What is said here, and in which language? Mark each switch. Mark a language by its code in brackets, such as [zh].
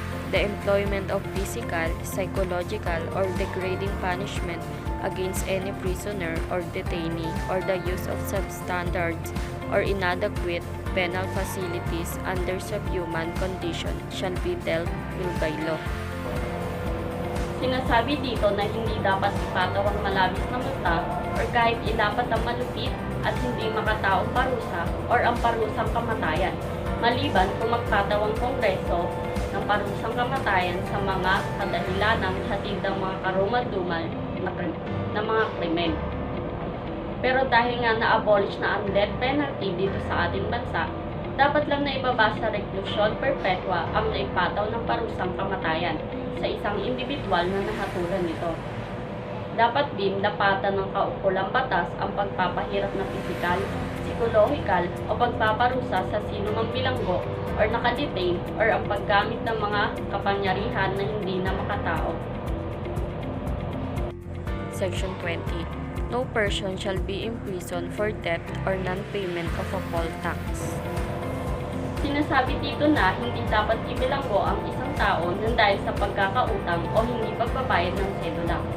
[en] The employment of physical, psychological, or degrading punishment against any prisoner or detainee, or the use of substandard or inadequate penal facilities under subhuman condition shall be dealt with by law. [tl] Sinasabi dito na hindi dapat ipatawang malabis na multa or kahit ilapat ang malupit at hindi makataong parusa or ang parusang kamatayan, maliban kung magpatawang kongreso ng parusang kamatayan sa mga kadahilanang hatid ng mga karumal-dumal na mga krimen. Pero dahil nga na-abolish na ang death penalty dito sa ating bansa, dapat lang na ibaba sa reclusion perpetua ang naipataw ng parusang kamatayan sa isang individual na nahatulan nito. Dapat din dapatan ng kaukulang batas ang pagpapahirap na pisikal, psikolohikal o pagpaparusa sa sinumang bilanggo or nakadetain or ang paggamit ng mga kapangyarihan na hindi na makatao. [en] Section 20. No person shall be imprisoned for debt or non-payment of a poll tax. [tl] Sinasabi dito na hindi dapat ibilanggo ang isang tao nang dahil sa pagkakautang o hindi pagbabayad ng sedula.